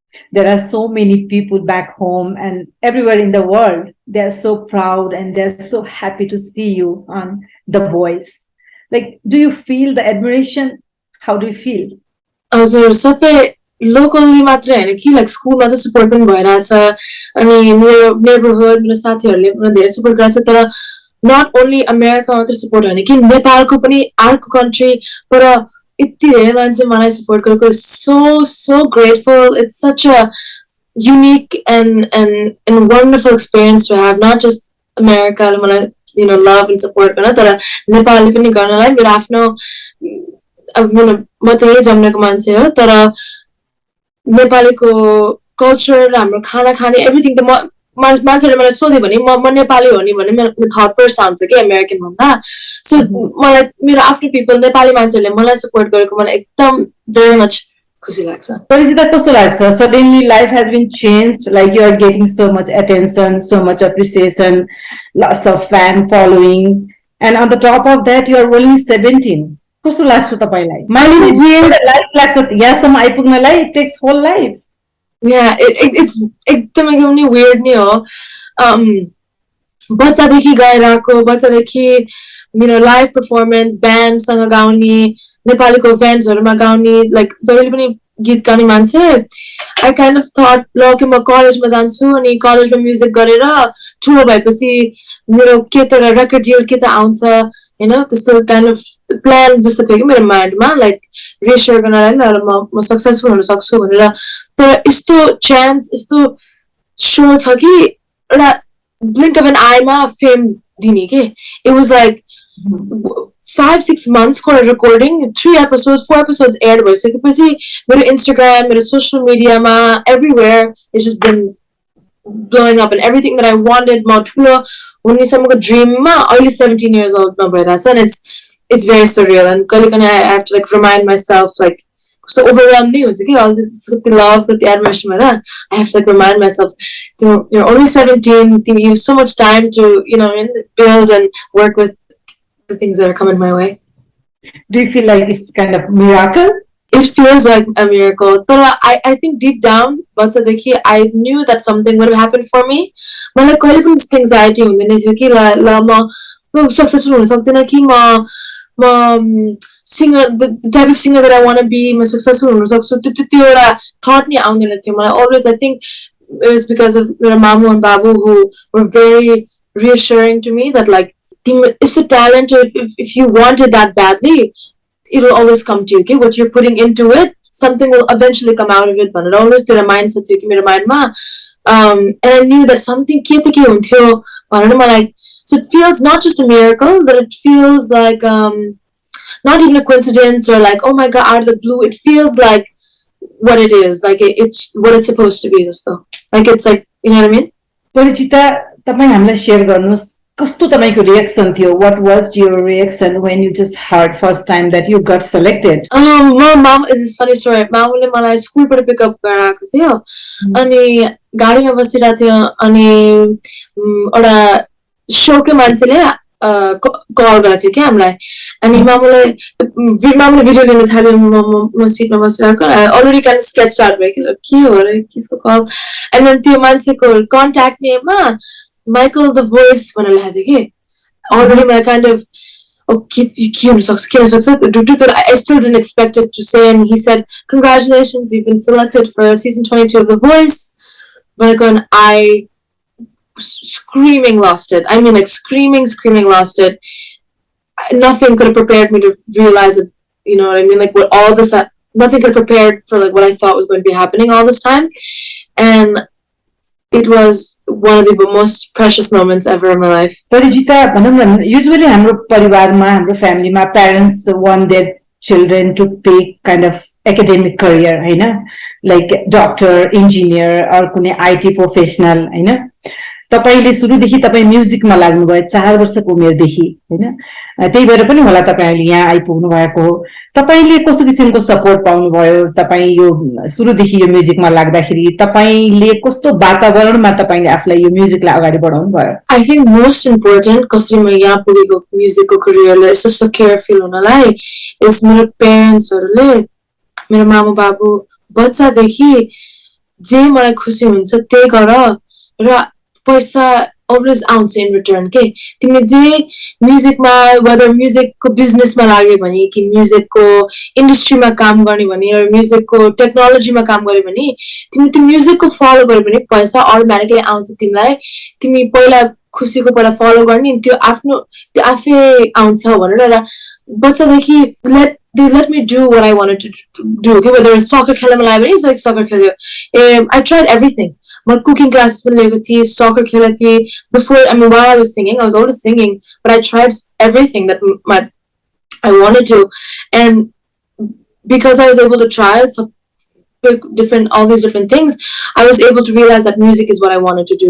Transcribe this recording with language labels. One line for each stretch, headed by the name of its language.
English: There are so many people back home and everywhere in the world. They are so proud and they're so happy to see you on The Voice. Like, do you feel the admiration? How do you feel?
Nepali: हजुर, सबै locally मात्रै हैन कि like स्कुलमा त support पनि भइरहेछ अनि मेरो नेबरहुड मेरो साथीहरूले पनि धेरै सपोर्ट गरेछ। तर नट ओन्ली अमेरिका मात्रै सपोर्ट हैन कि नेपालको पनि अर्को कन्ट्री पर इतनी धेरै मान्छे मलाई सपोर्ट गरेको
English: so grateful. It's such a unique and wonderful experience to have, not just America
Nepali: मलाई
English: love and support
Nepali: गर्न, तर नेपालले पनि गर्नलाई मेरो आफ्नो म त्यही जन्मेको मान्छे हो, तर नेपालीको कल्चर हाम्रो खाना खाने एभ्रिथिङ त मान्छेले मलाई सोध्यो भने म नेपाली हो नि भने मेरो थट फर्स्ट आउँछ कि अमेरिकन भन्दा। सो मलाई मेरो आफ्नो पिपल नेपाली मान्छेहरूले मलाई सपोर्ट गरेको मलाई एकदम भेरी मच खुसी लाग्छ। परिचिता, कस्तो लाग्छ?
English: Suddenly life has been changed, like you are getting so much attention, so much appreciation, lots of fan following, and on the top of that you are only 17.
Nepali: कस्तो लाग्छ तपाईलाई? मैले
English: weird life
Nepali: लाग्छ यहाँसम्म आइपुग्नलाई,
English: it takes whole life. Yeah, it's
Nepali: एकदमै
English: weird
Nepali: नि हो। बच्चादेखि गइरहेको, बच्चादेखि मेरो लाइभ पर्फर्मेन्स ब्यान्डसँग गाउने, नेपालीको इभेन्ट्सहरुमा गाउने, लाइक जहिले पनि गीत गाउने मान्छे।
English: I kind of thought ल
Nepali: कि म कलेजमा जान्छु अनि कलेजमा म्युजिक गरेर ठुलो भएपछि मेरो के त रेकर्ड डिल के त आउँछ हैन, त्यस्तो काइन्ड अफ प्लान जस्तो थियो कि मेरो माइन्डमा, लाइक रिएस्योर गर्नलाई म सक्सेसफुल हुन सक्छु भनेर। तर यस्तो चान्स, यस्तो शो छ कि एउटा blink of an Aima fame दिने के।
English: it was like 5-6 months को recording, 3 episodes, 4 episodes aired
Nepali: भइसकेपछि मेरो
English: Instagram,
Nepali: मेरो
English: social media मा everywhere it's just been blowing up and everything that I wanted,
Nepali: म ठुलो हुने सम्मको
English: dream
Nepali: मा अहिले
English: 17 years old
Nepali: मा भइरहेछ
English: and it's very surreal and
Nepali: कहिलेकाहीँ
English: I have to like remind myself like so overwhelmed
Nepali: हुन्छ कि
English: all this with the love, with the admiration
Nepali: भएर
English: I have to like remind myself you're only 17, you have so much time to build and work with the things that are coming my way. Do you feel like it's kind of miracle? It feels like a miracle. But I think deep down, I knew that something would have happened for me.
Nepali: मलाई कहिले पनि त्यस्तो
English: anxiety
Nepali: हुँदैन थियो कि म successful हुन सक्दिनँ कि म
English: singer, the type of singer that I want to be,
Nepali: म successful हुन सक्छु, त्यो एउटा
English: thought
Nepali: नि आउँदैन थियो मलाई।
English: Always I think it was because of
Nepali: मेरो मामु
English: and
Nepali: बाबु
English: who were very reassuring to me that like it's the talent, if you want it that badly, it will always come to you. Okay, what you're putting into it, something will eventually come out of it. But it always to remind me
Nepali: मेरो माइन्डमा,
English: and I knew that something
Nepali: के त के हुन्थ्यो भनेर मलाई।
English: So it feels not just a miracle, but it feels like not even a coincidence or like oh my god out of the blue. It feels like what it is, like it's what it's supposed to be. Just though, like it's like, you know what I mean?
Nepali: परिचिता, तपाईं हामीलाई share गर्नुस् कस्तो तपाईको reaction थियो?
English: What was your reaction when you just heard first time that you got selected? Mom is this funny story.
Nepali: मामुले मलाई स्कुलबाट pickup गराएको थियो अनि गाडीमा बसिरहेको थियो अनि एउटा शोकै मान्छेले कल गरेको थियो क्या हामीलाई अनि मामुले भिडियो लिन थाल्यो। म सिटमा बसिरहेको already kind of sketch start भयो कि के हो र किसको कल,
English: and then
Nepali: त्यो मान्छेको कन्ट्याक्ट नेममा Michael the Voice भनेर लेखेको थियो कि अलरेडी मलाई काइन्ड अफ के हुन सक्छ
English: I still didn't expect it to say, and he said congratulations, you've been selected for season 22 of The Voice. But I screaming lost it. I mean, like screaming lost it. Nothing could have prepared me to realize that, you know what I mean? Like what all this, nothing could have prepared for like what I thought was going to be happening all this time. And it was one of the most precious moments ever in my life. Parijita, usually
Nepali: हाम्रो परिवारमा हाम्रो फ्यामिलीमा
English: parents want their children to pick kind of academic career,
Nepali: हैन,
English: like doctor, engineer or
Nepali: कुनै
English: IT professional, हैन.
Nepali: तपाईले सुरुदेखि तपाई म्युजिकमा लाग्नु भयो 4 वर्षको उमेरदेखि, हैन. त्यही भएर पनि होला तपाईले यहाँ आइपुग्नु भएको हो. तपाईले कस्तो किसिमको सपोर्ट पाउनु भयो? तपाई यो सुरुदेखि यो म्युजिकमा लाग्दाखेरि तपाईले कस्तो वातावरणमा तपाईले आफुलाई यो म्युजिकलाई अगाडि बढाउनु भयो?
English: I think most important
Nepali: कसरी म यहाँ पुगेको म्युजिकको करियरले यस्तो सिक्योर फिल हुनलाई is मेरो पेरेन्ट्सहरुले, मेरो मामा बाबु बच्चादेखि जे मलाई खुसी हुन्छ त्यही गर र पैसा always आउँछ
English: in return
Nepali: के. तिमीले जे म्युजिकमा whether म्युजिकको बिजनेसमा लाग्यो भने कि म्युजिकको इन्डस्ट्रीमा काम गर्ने भने र म्युजिकको टेक्नोलोजीमा काम गर्यो भने तिमीले त्यो म्युजिकको फलो गर्यो भने पैसा अटोमेटिकली आउँछ तिमीलाई. तिमी पहिला खुसीको पहिला फलो गर्ने त्यो आफ्नो त्यो आफै आउँछ भनेर बच्चादेखि
English: they let me do what I wanted to do. Okay, whether it's soccer
Nepali: खेल्न मन लाग्यो भने
English: it's like soccer
Nepali: खेल्यो.
English: I tried everything. My cooking classes
Nepali: पनि लिएको थिएँ, soccer खेलेको थिएँ.
English: Before, I mean, while I was singing, I was always singing, but I tried everything that I wanted to, and because I was able to try all these different things, I was able to realize that music is what I wanted to do.